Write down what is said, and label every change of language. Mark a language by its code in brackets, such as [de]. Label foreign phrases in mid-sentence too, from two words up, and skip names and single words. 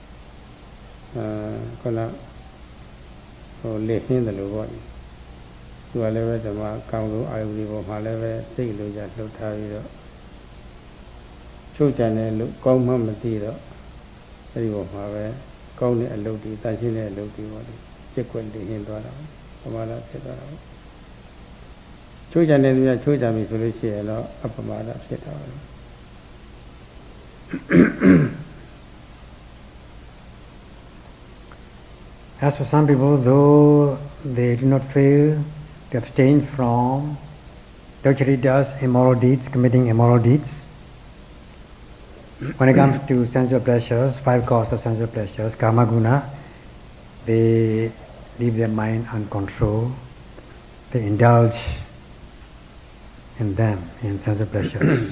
[my] ခုနဟိုလေဟင်းတယ်လို့ပေါ့လေသူကလည်းပဲဓမ္မကောင်းလို့အာယုဒီပေါ်မှာလည်းပဲစိတ်လိုကြလှုပ်ထားပြီးတော့ချုပ်ကြတယ်လို့ကောင်းမှမသိတော့အဲဒီပေါ်မှာပဲကောင်းတဲ့အလုပ်တွေတန်ရှင်းတဲ့အလုပ်တွေပေါ့လေစိတ်ွက်နေရင်သွားတာပမာဒဖြစ်သွားတာချုပ်ကြတယ်လို့ချုပ်ကြပြီဆိုလို့ရှိရင်တော့အပမာဒဖြစ်တာပါ [en] As for some people, though they do not fail to abstain from debauchery, immoral deeds, committing immoral deeds, when it comes to sensual pleasures, 5 causes of sensual pleasures, [pi] kama guna, [en] they leave their mind uncontrolled, they indulge in them, in sensual pleasures.